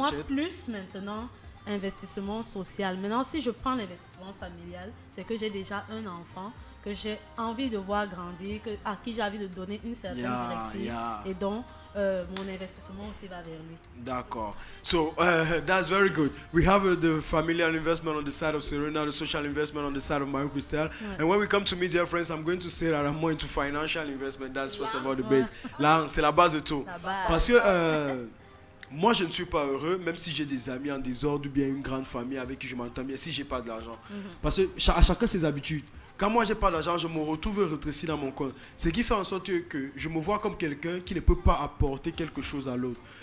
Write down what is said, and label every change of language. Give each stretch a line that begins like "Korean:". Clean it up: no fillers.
French: machette. plus maintenant, investissement social. Maintenant, si je prends l'investissement familial, c'est que j'ai déjà un enfant que j'ai envie de voir grandir, à qui j'ai envie de donner une certaine directive. Et donc, mon investissement aussi va vers lui. D'accord.
English: So that's very good. We have the familial investment on the side of Serena, the social investment on the side of Marie-Christelle. Yeah. And when we come to meet dear friends, I'm going to say that I'm more into financial investment. That's first of all the base.
French: Là, c'est la base de tout. Parce que moi, je ne suis pas heureux, même si j'ai des amis en désordre ou bien une grande famille avec qui je m'entends bien, si j'ai pas de l'argent. Parce que à chacun ses habitudes. Quand moi j'ai pas d'argent, je me retrouve rétréci dans mon coin. Ce qui fait en sorte que je me vois comme quelqu'un qui ne peut pas apporter quelque chose à l'autre.